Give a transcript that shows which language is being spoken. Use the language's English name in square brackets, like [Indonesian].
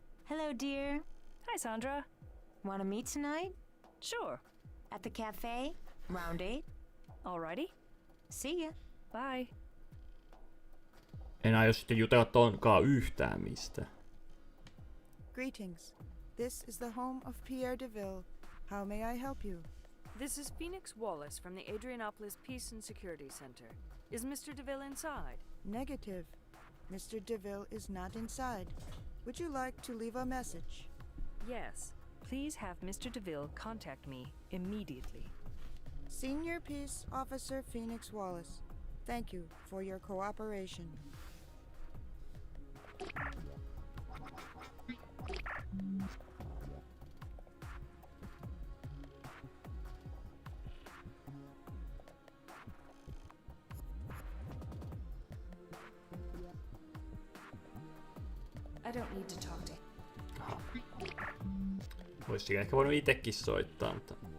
[English] Hello, dear. Hi, Sandra. Want to meet tonight? Sure. At the cafe? Round 8? Alrighty. See ya. Bye. [Finnish] En aio sitten jutella tonkaan yhtään mistä. [English] Greetings. This is the home of Pierre DeVille. How may I help you? This is Phoenix Wallace from the Adrianopolis Peace and Security Center. Is Mr. DeVille inside? Negative. Mr. DeVille is not inside. Would you like to leave a message? Yes. Please have Mr. DeVille contact me immediately. Senior Peace Officer Phoenix Wallace, thank you for your cooperation. I don't need to talk to him. Aha. [Finnish] Ois ehkä voinut itekin soittaa, mutta...